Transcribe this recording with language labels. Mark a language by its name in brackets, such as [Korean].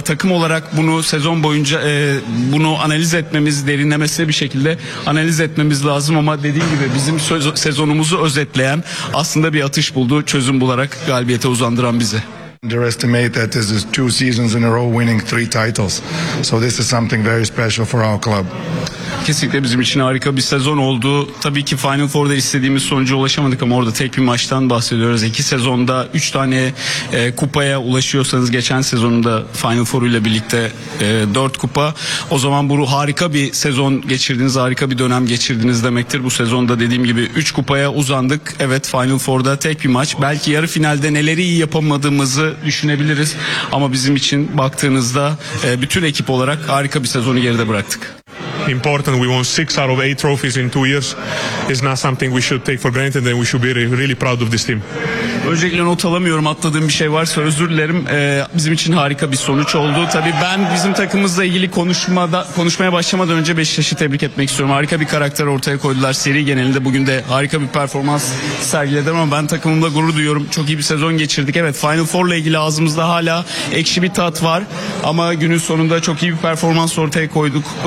[Turkish] Takım olarak bunu sezon boyunca bunu analiz etmemiz, derinlemesine bir şekilde analiz etmemiz lazım. Ama dediğim gibi bizim sezonumuzu özetleyen aslında bir atış buldu. Çözüm bularak galibiyete uzandıran bizi. [English] Underestimate that this is two seasons in a row winning three titles. So this is something very special for our club. [Turkish] Kesinlikle bizim için harika bir sezon oldu. Tabii ki Final Four'da istediğimiz sonuca ulaşamadık ama orada tek bir maçtan bahsediyoruz. İki sezonda üç tane kupaya ulaşıyorsanız, geçen sezonunda Final Four ile birlikte dört kupa. O zaman bu harika bir sezon geçirdiniz, harika bir dönem geçirdiniz demektir. Bu sezonda dediğim gibi üç kupaya uzandık. Evet, Final Four'da tek bir maç. Belki yarı finalde neleri iyi yapamadığımızı düşünebiliriz. Ama bizim için baktığınızda bütün ekip olarak harika bir sezonu geride bıraktık. [English] Important. We won 6 out of 8 trophies in 2 years. It's not something we should take for granted, and we should be really proud of this team. [Turkish] Öncelikle not alamıyorum, atladığım bir şey varsa özür dilerim. Bizim için harika bir sonuç oldu. Tabii ben bizim takımımızla ilgili konuşmaya başlamadan önce Beşiktaş'ı tebrik etmek istiyorum. Harika bir karakter ortaya koydular. Seri genelinde bugün de harika bir performans sergiledim ama ben takımımla gurur duyuyorum. Çok iyi bir sezon geçirdik. Evet, Final Four'la ilgili ağzımızda hala ekşi bir tat var ama günün sonunda çok iyi bir performans ortaya koyduk.